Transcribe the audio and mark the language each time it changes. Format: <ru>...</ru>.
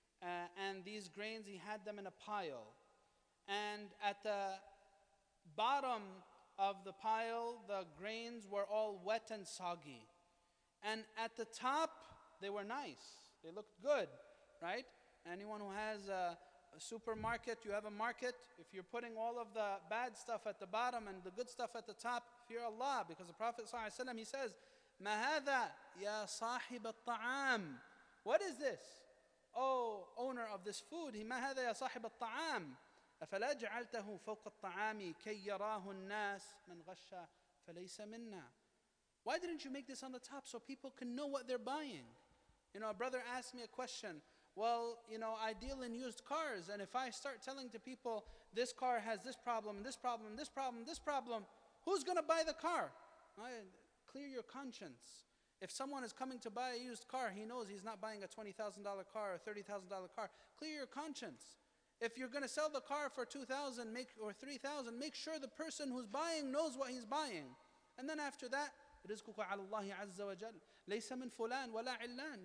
<en>And these grains, he had them in a pile. And at the bottom of the pile, the grains were all wet and soggy. And at the top, they were nice. They looked good, right? Anyone who has a supermarket, you have a market, if you're putting all of the bad stuff at the bottom and the good stuff at the top, fear Allah. Because the Prophet ﷺ, he says,</en> <ar>مَا هَذَا يَا صَاحِبَ الطَّعَامِ.</ar> <en>What is this? Oh, owner of this food.</en> <ar>مَا هَذَا يَا صَاحِبَ الطَّعَامِ أَفَلَا جَعَلْتَهُ فَوْقَ الطَّعَامِ كَيْ يَرَاهُ النَّاسِ مَنْ غَشَّ فَلَيْسَ مِنَّا.</ar> <en>Why didn't you make this on the top so people can know what they're buying? A brother asked me a question. Well, I deal in used cars, and if I start telling to people, this car has this problem, this problem, this problem, this problem, who's going to buy the car? Clear your conscience. If someone is coming to buy a used car, he knows he's not buying a $20,000 car or $30,000 car. Clear your conscience. If you're going to sell the car for $2,000 or $3,000, make sure the person who's buying knows what he's buying. And then after that,</en> <ar>رزقك على الله عز وجل ليس من فلان ولا علان.</ar>